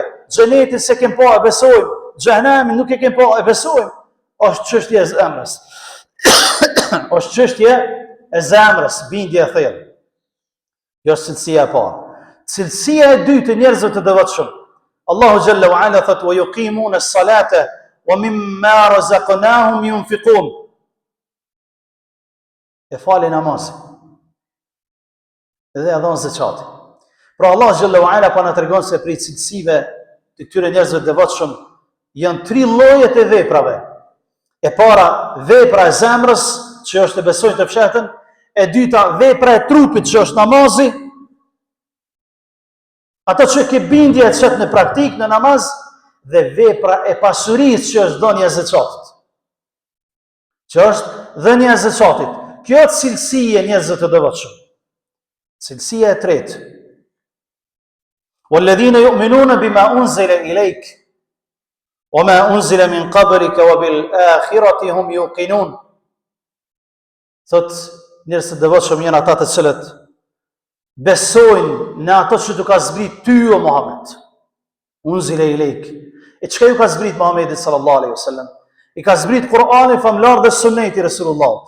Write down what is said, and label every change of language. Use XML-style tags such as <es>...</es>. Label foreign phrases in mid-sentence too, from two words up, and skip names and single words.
<sq>Xhenetin se kem pa, e besojmë. Xhehenemin nuk e kem pa, e besojmë. Është çështje e zemrës. Është çështje e zemrës, bindje e thellë. Jo cilësia e parë. Cilësia e dytë e njerëzve të devotshëm.</sq> <ar>الله جل وعلا thot: "ويقيمون الصلاة ومما رزقناهم ينفقون."</ar> <sq>E falin namazin. Dhe e dhon zakatin. Pra</sq> <ar>الله جل وعلا</ar> <sq>po na tregon se prej cilësive të këtyre njerëzve të devotshëm janë 3 llojet e veprave. E para, vepra e zemrës, që është e besojnë të fshehtën, e dyta, vepra e trupit, që është namazi, ato që ke bindje e qëtë në praktik, në namaz, dhe vepra e pasurisë, që është dhënia e zakatit. Që është dhënia e zakatit. Kjo është cilësia e njerëzve të devotshëm. Cilësia e tretë.</sq> <ar>"والذين يؤمنون بما أنزل إليك وما أنزل من قبلك وبالآخرة هم يوقنون."</ar> <sq>Thot, njerëzit të devotshëm janë ata të cilët besojnë në ato që të ka zbrit ty o Muhammed.</sq> <ar>أنزل إليك.</ar> <sq>E çka ju ka zbrit Muhammedit</sq> <ar>صلى الله عليه وسلم?</ar> <sq>I ka zbrit Kur'ani, famlar dhe suneti Resulullah.</sq>